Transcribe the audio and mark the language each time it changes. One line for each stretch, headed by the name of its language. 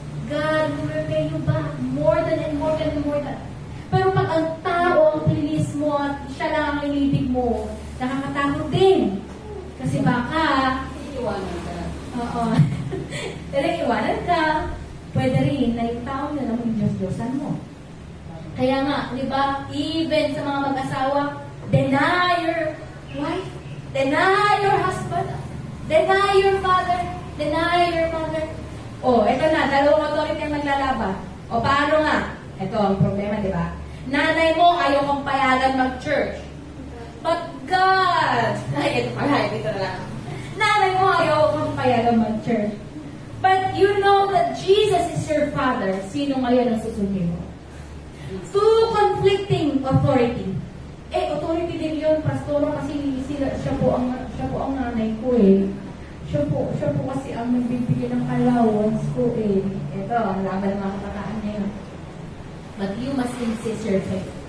English: God will repay you back more than and more than and more than.
Filipino: Pero pag ang tao ang plinis mo at siya lang ang inibig mo, nakakatakot din. Kasi baka, Iiwanan ka. oo. Pero iwanan ka, pwede rin na yung tao na lang yung Diyos-Diyosan mo. Kaya nga, di ba, even sa mga mag-asawa,
English: deny your wife, deny your husband, deny your father, deny your mother.
Filipino: O, eto na, dalawang authority ang naglalaban. O, paano nga? Ito ang problema, di ba? Nanay mo, ayaw kang payagan mag-church. But God, ay, ito pala, ito na lang. Nanay mo, ayaw kang payagan mag-church.
English: But you know that Jesus is your Father.
Filipino: Sino ngayon ang susundin mo?
English: Two conflicting authority.
Filipino: Authority din yun, Pastor, kasi siya po ang nanay ko eh. Siya po kasi ang nagbibigay ng allowance ko eh. Ito, ang laban ng mga kabataan ngayon.
English: But you must insist your faith.